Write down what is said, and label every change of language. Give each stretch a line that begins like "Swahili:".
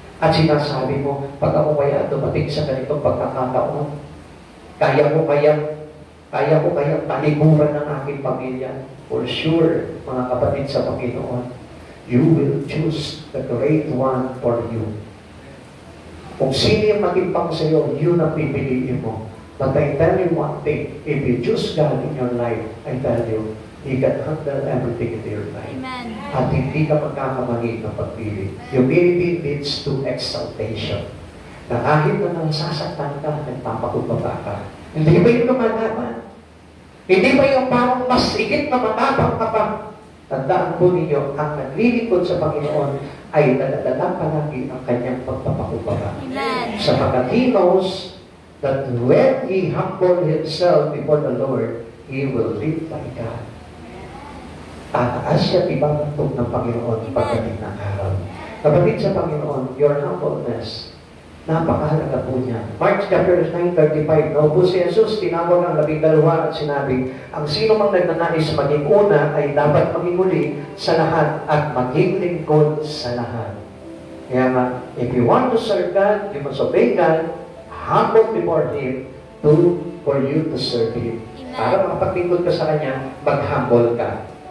Filipino: At sinasabi mo, pag ako kaya dumating sa ganitong pagkakataon, kaya ko kaya talikuran ng aking pamilya.
English: For sure,
Filipino: mga kapatid sa Panginoon,
English: you will choose the great one for you.
Filipino: Kung sino yung magipang sa iyo, yun ang pipiliin mo.
English: But I tell you one thing, if you choose God in your life, I tell you, He can handle everything in your life. Amen.
Filipino: At hindi ka magkakamali ng pagpili.
English: Humility leads to exaltation.
Filipino: Na kahit na nasasaktan ka, nagpapakumbaba ka. Hindi ba yung lumalaban? Hindi ba yung parang mas higit na matapang ka pa? Tandaan po ninyo, ang naglilingkod sa Panginoon ay nadadala palagi ang kanyang pagpapakumbaba. Amen. Sapagkat
English: He knows that when He humble Himself before the Lord, He will live like God.
Filipino: Tataas siya ibabantog ng Panginoon pagdating ng araw. Kapatid sa Panginoon,
English: your humbleness,
Filipino: napakahalaga po niya. Mark chapter 9:35, naupo si Jesus, tinawag ang 12 at sinabi, ang sino mang nagnanais maging una ay dapat maging huli sa lahat at maging lingkod sa lahat. Kaya nga,
English: if you want to serve God, you must obey God, humble before Him, for you to serve Him.
Filipino: Para makapaglingkod ka sa Kanya, mag-humble ka.